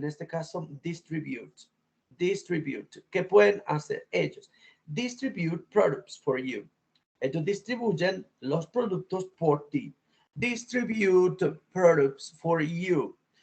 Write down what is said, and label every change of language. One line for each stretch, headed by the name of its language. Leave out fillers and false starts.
Spanish: En este caso, distribute. Distribute. ¿Qué pueden hacer ellos?
English: Distribute products for you.
Spanish: Ellos distribuyen los productos por ti.
English: Distribute products for you.